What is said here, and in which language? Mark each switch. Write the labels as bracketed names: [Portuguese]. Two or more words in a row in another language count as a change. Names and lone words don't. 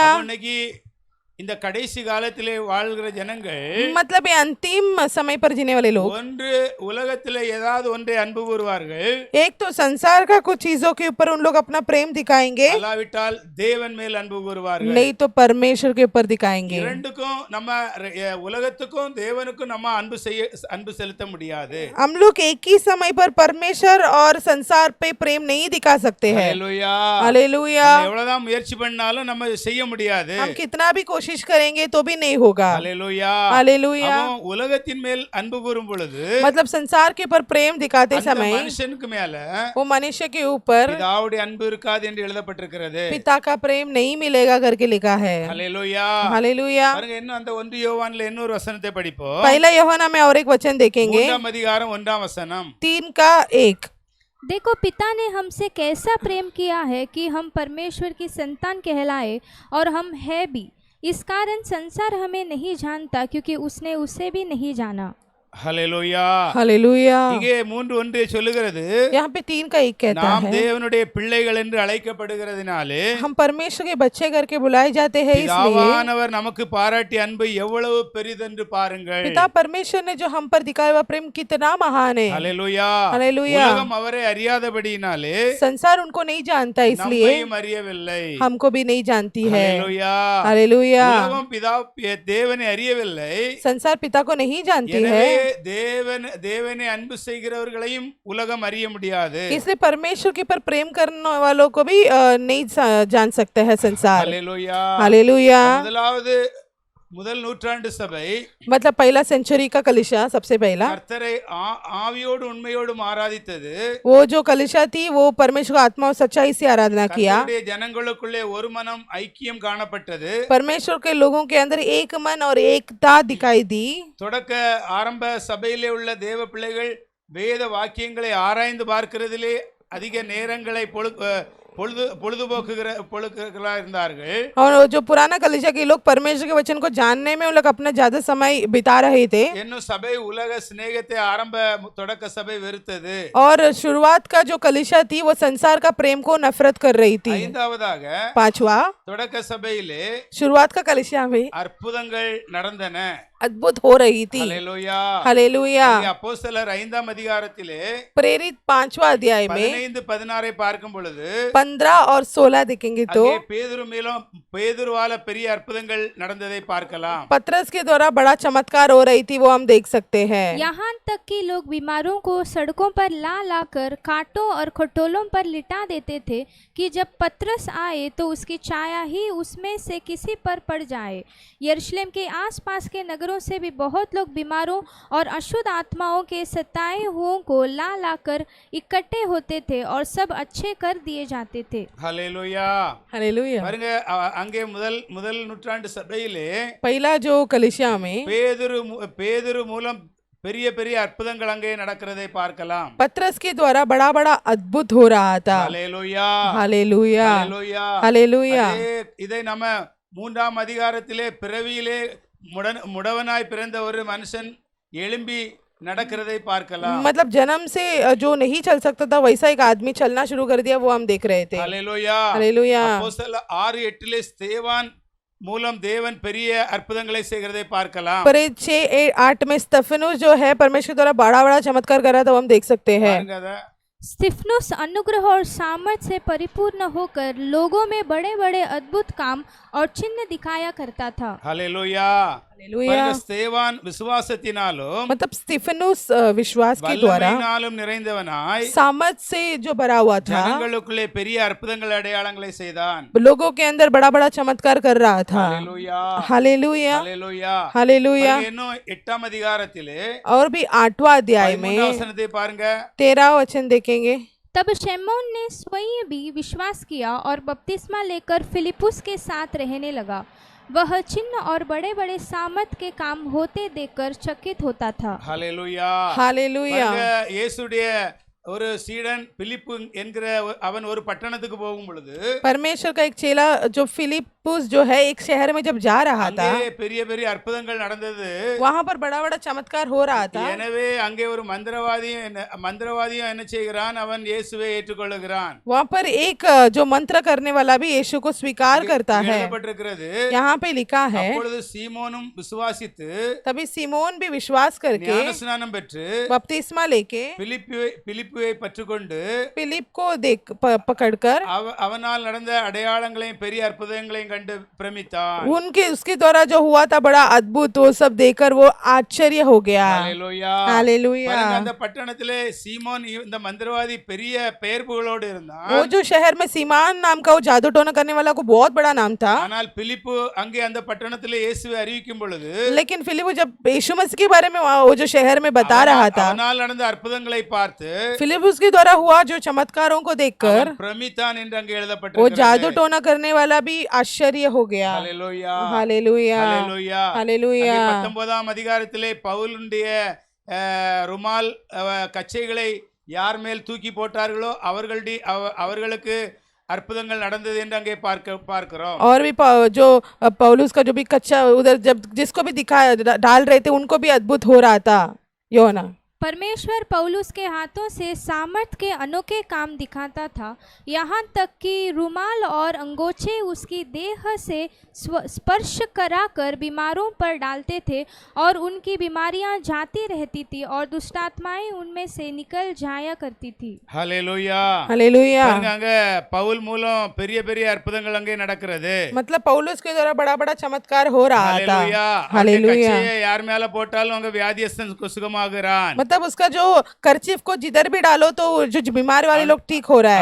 [Tamil] அப்ப இன்னைக்கு இந்த கடைசி காலத்திலே வாழ்கிற ஜனங்கள் [Hindi] मतलब ये अंतिम समय पर जीने वाले लोग [Tamil] ஒன்று உலகத்திலே ஏதாவது ஒன்றை அன்பு கூறுவார்கள், [Hindi] एक तो संसार का कुछ चीजों के ऊपर उन लोग अपना प्रेम दिखाएंगे, [Tamil] அல்லாவிட்டால் தேவன் மேல் அன்பு கூறுவார்கள். [Hindi] नहीं तो परमेश्वर के ऊपर दिखाएंगे। [Tamil] இரண்டுக்கும் நம்ம உலகத்துக்கும் தேவனுக்கும் நம்ம அன்பு செலுத்த முடியாது. [Hindi] हम लोग एक ही समय पर परमेश्वर और संसार पे प्रेम नहीं दिखा सकते हैं। [Tamil] ஹல்லேலூயா. [Hindi] हालेलुया। [Tamil] நம்ம எவ்வளவுதான் முயற்சி பண்ணாலும் நம்ம செய்ய முடியாது. [Hindi] हम कितना भी कोशिश करेंगे तो भी नहीं होगा। [Tamil] ஹல்லேலூயா. [Hindi] हालेलुया। [Tamil] அவன் உலகத்தின் மேல் அன்பு கூறும் பொழுது [Hindi] मतलब संसार के ऊपर प्रेम दिखाते [Tamil] அந்த [Hindi] समय [Tamil] மனுஷனுக்கு மேல [Hindi] वो मनुष्य के ऊपर [Tamil] பிதாவுடைய அன்பு இருக்காது என்று எழுதப்பட்டிருக்கிறது. [Hindi] पिता का प्रेम नहीं मिलेगा करके लिखा है। [Tamil] ஹல்லேலூயா. [Hindi] हालेलुया। [Tamil] பாருங்க, இன்னும் அந்த 1 யோவான்ல இன்னொரு வசனத்தை படிப்போம். [Hindi] पहला यूहन्ना में और एक वचन देखेंगे, [Tamil] 3 அதிகாரம் 1 வசனம். [Hindi] 3:1। देखो पिता ने हमसे कैसा प्रेम किया है कि हम परमेश्वर की संतान कहलाए, और हम है भी। इस कारण संसार हमें नहीं जानता, क्योंकि उसने उसे भी नहीं जाना। [Tamil] ஹல்லேலூயா. [Hindi] हालेलुया। [Tamil] இங்கே 3:1 சொல்லுகிறது, [Hindi] यहाँ पे 3:1 कहता [Tamil] நாம் [Hindi] है, [Tamil] தேவனுடைய பிள்ளைகள் என்று அழைக்கப்படுகிறதினாலே [Hindi] हम परमेश्वर के बच्चे करके बुलाए जाते हैं, इसलिए [Tamil] பிதாவானவர் நமக்கு பாராட்டிய அன்பு எவ்வளவு பெரிதென்று பாருங்கள். [Hindi] पिता परमेश्वर ने जो हम पर दिखाया हुआ प्रेम कितना महान है। [Tamil] ஹல்லேலூயா. [Hindi] हालेलुया। [Tamil] உலகம் அவரை அறியாதபடியினாலே [Hindi] संसार उनको नहीं जानता, इसलिए [Tamil] நம்மையும் அறியவில்லை. [Hindi] हमको भी नहीं जानती है। [Tamil] ஹல்லேலூயா. [Hindi] हालेलुया। [Tamil] உலகம் தேவனை அறியவில்லை. [Hindi] संसार पिता को नहीं जानती है, [Tamil] எனவே தேவனை அன்பு செய்கிறவர்களையும் உலகம் அறிய முடியாது. [Hindi] इसलिए परमेश्वर के पर प्रेम करने वालों को भी नहीं जान सकते हैं संसार। [Tamil] ஹல்லேலூயா. [Hindi] हालेलुया। [Tamil] முதல் நூற்றாண்டு சபை [Hindi] मतलब पहला सेंचुरी का कलिशा, सबसे पहला [Tamil] கர்த்தரை ஆவியோடு உண்மையோடும் ஆராதித்தது. [Hindi] वो जो कलिशा थी वो परमेश्वर को आत्मा और सच्चाई से आराधना किया। [Tamil] கர்த்தருடைய ஜனங்களுக்குள்ளே ஒரு மனம் ஐக்கியம் காணப்பட்டது. [Hindi] परमेश्वर के लोगों के अंदर एक मन और एकता दिखाई दी। [Tamil] தொடக்க ஆரம்ப சபையிலே உள்ள தேவ பிள்ளைகள் வேத வாக்கியங்களை ஆராய்ந்து பார்க்கிறதிலே அதிக நேரங்களை பொழுதுபோக்குகளா இருந்தார்கள். [Hindi] और जो पुराना कलिशा के लोग परमेश्वर के वचन को जानने में उन लोग अपना ज्यादा समय बिता रहे थे। [Tamil] இன்னும் சபை உலக சிநேகத்தை ஆரம்ப தொடக்க சபை வெறுத்தது. [Hindi] और शुरुआत का जो कलिशा थी वो संसार का प्रेम को नफरत कर रही थी। [Tamil] ஐந்தாவதாக [Hindi] 5वां [Tamil] தொடக்க சபையிலே [Hindi] शुरुआत का कलिशा में [Tamil] அற்புதங்கள் நடந்தன. [Hindi] अद्भुत हो रही थी। [Tamil] ஹல்லேலூயா. [Hindi] हालेलुया। [Tamil] அப்போஸ்தலர் 5ஆம் அதிகாரத்திலே [Hindi] प्रेरित 5वां अध्याय में [Tamil] 15-16 பார்க்கும் பொழுது [Hindi] 15 और 16 देखेंगे तो [Tamil] பேதுருவால பெரிய அற்புதங்கள் நடந்ததை பார்க்கலாம். [Hindi] पतरस के द्वारा बड़ा चमत्कार हो रही थी, वो हम देख सकते हैं। यहाँ तक कि लोग बीमारों को सड़कों पर ला लाकर कांटों और खटोलों पर लिटा देते थे कि जब पतरस आए तो उसकी छाया ही उसमें से किसी पर पड़ जाए। यरूशलेम के आसपास के नगरों से भी बहुत लोग बीमारों और अशुद्ध आत्माओं के सताए हुओं को ला लाकर इकट्ठे होते थे और सब अच्छे कर दिए जाते थे। [Tamil] ஹல்லேலூயா. [Hindi] हालेलुया। [Tamil] பாருங்க, அங்கே முதல் நூற்றாண்டு சபையிலே [Hindi] पहला जो कलिशा में [Tamil] பேதுரு மூலம் பெரிய பெரிய அற்புதங்கள் அங்கே நடக்கிறதை பார்க்கலாம். [Hindi] पतरस के द्वारा बड़ा बड़ा अद्भुत हो रहा था। [Tamil] ஹல்லேலூயா. [Hindi] हालेलुया। [Tamil] ஹல்லேலூயா. [Hindi] हालेलुया। [Tamil] இதை நம்ம 3ஆம் அதிகாரத்திலே பிறவியிலே முடவனாய் பிறந்த ஒரு மனுஷன் எழும்பி நடக்கிறதை பார்க்கலாம். [Hindi] मतलब जन्म से जो नहीं चल सकता था वैसा एक आदमी चलना शुरू कर दिया, वो हम देख रहे थे। [Tamil] ஹல்லேலூயா. [Hindi] हालेलुया। [Tamil] அப்போஸ்தலர் 6:8 ஸ்தேவான் மூலம் தேவன் பெரிய அற்புதங்களை செய்கிறதை பார்க்கலாம். [Hindi] पर 6-8 में स्तिफनुस जो है परमेश्वर द्वारा बड़ा बड़ा चमत्कार कर रहा था, वो हम देख सकते हैं। स्तिफनुस अनुग्रह और सामर्थ से परिपूर्ण होकर लोगों में बड़े बड़े अद्भुत काम और चिन्ह दिखाया करता था। [Tamil] ஹல்லேலூயா. [Hindi] हालेलुया। [Tamil] ஸ்தேவான் விசுவாசத்தினாலும் [Hindi] मतलब स्तिफनुस विश्वास के द्वारा [Tamil] வல்லமையினாலும் நிறைந்தவனாய் [Hindi] सामर्थ से जो भरा हुआ था, [Tamil] ஜனங்களுக்குள்ளே பெரிய அற்புதங்கள் அடையாளங்களை செய்தான். [Hindi] लोगों के अंदर बड़ा बड़ा चमत्कार कर रहा था। [Tamil] ஹல்லேலூயா. [Hindi] हालेलुया। [Tamil] ஹல்லேலூயா. [Hindi] हालेलुया। [Tamil] இன்னும் 8ஆம் அதிகாரத்திலே [Hindi] और भी 8वां अध्याय में [Tamil] 13 வசனத்தை பாருங்க. [Hindi] 13 वचन देखेंगे। तब शमौन ने स्वयं भी विश्वास किया और बपतिस्मा लेकर फिलिपुस के साथ रहने लगा। वह चिन्ह और बड़े बड़े सामर्थ के काम होते देखकर चकित होता था। [Tamil] ஹalleluya. [Hindi] हालेलुया। [Tamil] பாருங்க, இயேசுடைய ஒரு சீடன் பிலிப்பு என்கிற அவன் ஒரு பட்டணத்துக்கு போகும் பொழுது [Hindi] परमेश्वर का एक चेला जो फिलिपुस जो है एक शहर में जब जा रहा था, [Tamil] அங்கே பெரிய பெரிய அற்புதங்கள் நடந்தது. [Hindi] वहां पर बड़ा बड़ा चमत्कार हो रहा था। [Tamil] எனவே அங்கே ஒரு மந்திரவாதியும் என்ன செய்கிறான், அவன் இயேசுவை ஏற்றுக்கொள்ளுகிறான். [Hindi] वहां पर एक जो मंत्र करने वाला भी यीशु को स्वीकार करता है। [Tamil] எழுதப்பட்டிருக்கிறது. [Hindi] यहाँ पे लिखा है, [Tamil] அப்பொழுது சீமோனும் விசுவாசித்து [Hindi] तभी सीमोन भी विश्वास करके [Tamil] ஞானஸ்நானம் பெற்று [Hindi] बपतिस्मा लेके [Tamil] பிலிப்புவை பற்றுக்கொண்டு [Hindi] फिलिप को देख पकड़कर [Tamil] அவனால் நடந்த அடையாளங்களையும் பெரிய அற்புதங்களையும் கண்டு பிரமித்தான். [Hindi] उसके द्वारा जो हुआ था बड़ा अद्भुत, वो सब देखकर वो आश्चर्य हो गया। [Tamil] ஹalleluya. [Hindi] हालेलुया। [Tamil] பாருங்க, அந்த பட்டணத்திலே சீமோன் இந்த மந்திரவாதி பெரிய பெயர் புகழோடு இருந்தான். [Hindi] वो जो शहर में सीमान नाम का वो जादू टोना करने वाला को बहुत बड़ा नाम था। [Tamil] ஆனால் பிலிப்பு அங்கே அந்த பட்டணத்திலே இயேசுவை அறிவிக்கும் பொழுது [Hindi] लेकिन फिलिप जब यीशु मसीह के बारे में वो जो शहर में बता रहा था, [Tamil] அவனால் நடந்த அற்புதங்களை பார்த்து [Hindi] फिलिप उसके द्वारा हुआ जो चमत्कारों को देखकर [Tamil] பிரமித்தான் என்று அங்கே [Hindi] वो [Tamil] எழுதப்பட்டிருக்கிறது. [Hindi] जादू टोना करने वाला भी आश्चर्य हो गया। [Tamil] ஹalleluya. [Hindi] हालेलुया। [Tamil] ஹalleluya. [Hindi] हालेलुया। [Tamil] அங்கே 19ஆம் அதிகாரத்திலே பவுலுடைய ருமால் கச்சைகளை யார் மேல் தூக்கி போட்டார்களோ அவர்களுக்கு அற்புதங்கள் நடந்தது என்று அங்கே பார்க்கிறோம். [Hindi] और भी जो पौलुस का जो भी कच्चा उधर जब जिसको भी दिखाया डाल रहे थे उनको भी अद्भुत हो रहा था। योना परमेश्वर पौलुस के हाथों से सामर्थ के अनोखे काम दिखाता था, यहाँ तक कि रुमाल और अंगोछे उसकी देह से स्पर्श कराकर बीमारों पर डालते थे और उनकी बीमारियां जाती रहती थी और दुष्टात्माएं उनमें से निकल जाया करती थी। [Tamil] ஹalleluya. [Hindi] हालेलुया। [Tamil] அங்க பவுல் மூலம் பெரிய பெரிய அற்புதங்கள் அங்கே நடக்கிறது. [Hindi] मतलब पौलुस के द्वारा बड़ा बड़ा चमत्कार हो रहा था। [Tamil] ஹalleluya. [Hindi] हालेलुया। [Tamil] கச்சையை யார் மேல போட்டாலும் அங்க வியாதியஸ்தன் சுகமாகிறான். [Hindi] मतलब उसका जो कर्चीफ को जिधर भी डालो तो जो बीमार वाले लोग ठीक हो रहा है।